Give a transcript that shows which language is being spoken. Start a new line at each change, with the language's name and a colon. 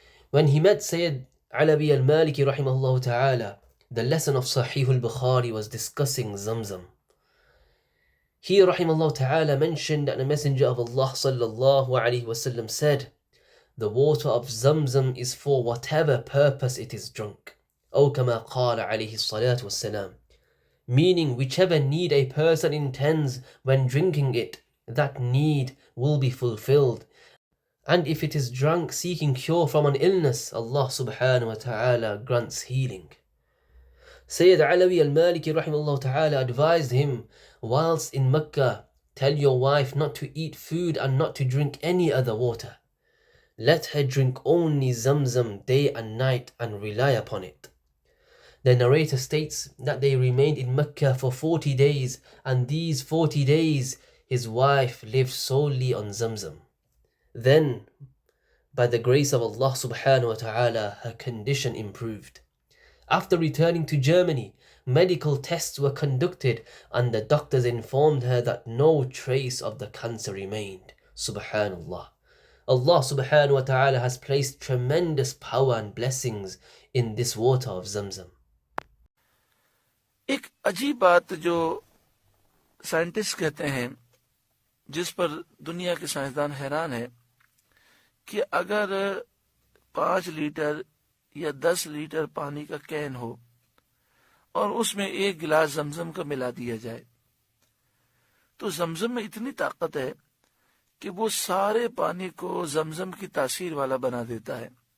English: When he met Sayyid Alawi al-Maliki rahimahullah ta'ala, the lesson of Sahih al-Bukhari was discussing Zamzam. He rahimahullah ta'ala mentioned that the Messenger of Allah sallallahu alayhi wasallam said, the water of Zamzam is for whatever purpose it is drunk.
Arabic: أو كما قال عليه الصلاة والسلام.
English: Meaning whichever need a person intends when drinking it, that need will be fulfilled. And if it is drunk seeking cure from an illness, Allah subhanahu wa ta'ala grants healing. Sayyid Alawi al-Maliki rahimahullah ta'ala advised him, whilst in Mecca, tell your wife not to eat food and not to drink any other water. Let her drink only Zamzam day and night and rely upon it. The narrator states that they remained in Mecca for 40 days, and these 40 days his wife lived solely on Zamzam. Then, by the grace of Allah subhanahu wa ta'ala, her condition improved. After returning to Germany, medical tests were conducted and the doctors informed her that no trace of the cancer remained. Subhanallah. Allah subhanahu wa ta'ala has placed tremendous power and blessings in this water of Zamzam.
Urdu: ایک عجیب بات جو scientist کہتے ہیں، جس پر دنیا کے سائنسدان حیران ہیں، کہ اگر 5 لیٹر یا 10 لیٹر پانی کا کین ہو اور اس میں 1 گلاس زمزم کا ملا دیا جائے تو زمزم میں اتنی طاقت ہے کہ وہ سارے پانی کو زمزم کی تاثیر والا بنا دیتا ہے.